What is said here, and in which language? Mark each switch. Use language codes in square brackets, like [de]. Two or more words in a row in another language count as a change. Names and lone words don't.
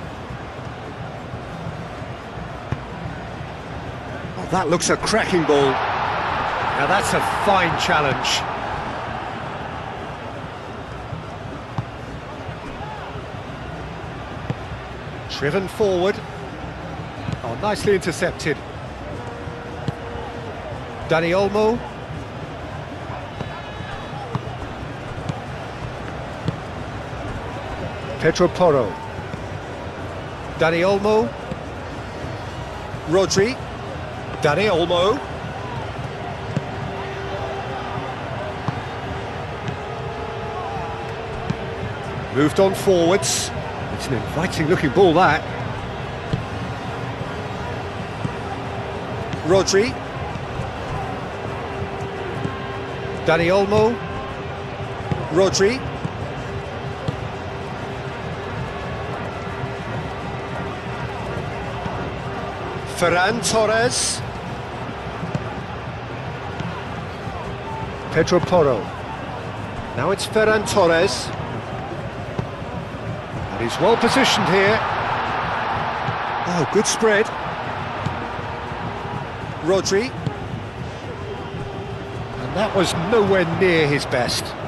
[en] Oh, that looks a cracking ball. Now that's a fine challenge. Driven forward. Oh, nicely intercepted. Dani Olmo. Pedro Porro. Dani Olmo. Rodri. Dani Olmo. Moved on forwards. It's an inviting looking ball, that. Rodri. Dani Olmo. Rodri. Ferran Torres. Pedro Porro. Now it's Ferran Torres. And he's well positioned here. Oh, good spread. Rodri. And that was nowhere near his best.